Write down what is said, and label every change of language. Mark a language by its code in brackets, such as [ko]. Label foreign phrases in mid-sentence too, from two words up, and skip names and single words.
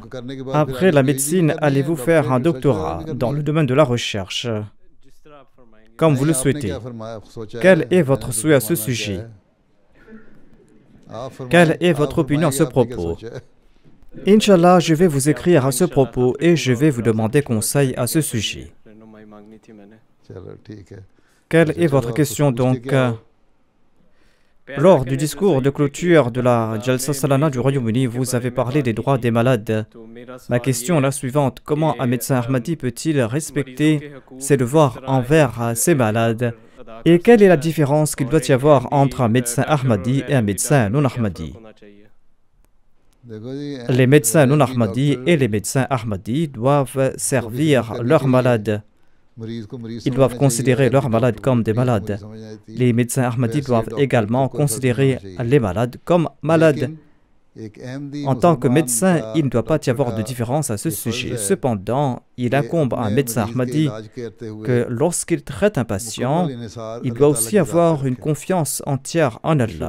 [fr] Après la médecine, allez-vous faire un doctorat dans le domaine de la recherche? Comme vous le souhaitez. Quel est votre souhait à ce sujet? Quelle est votre opinion à ce propos? Inch'Allah, je vais vous écrire à ce propos et je vais vous demander conseil à ce sujet. [ur] چلو ٹھیک ہے [fr] Quelle est votre question donc? Lors du discours de clôture de la Jalsa Salana du Royaume-Uni, vous avez parlé des droits des malades. Ma question est la suivante. Comment un médecin ahmadi peut-il respecter ses devoirs envers ses malades? Et quelle est la différence qu'il doit y avoir entre un médecin ahmadi et un médecin non ahmadi? [ur] دیکھو جی [fr] Les médecins non ahmadis et les médecins ahmadis doivent servir leurs malades. [ur] مریض کو مریض [fr] Ils doivent considérer leurs malades comme des malades. Les médecins ahmadis doivent également considérer les malades comme malades. En tant que médecin, il ne doit pas y avoir de différence à ce sujet. Cependant, il incombe à un médecin ahmadi que lorsqu'il traite un patient, il doit aussi avoir une confiance entière en Allah.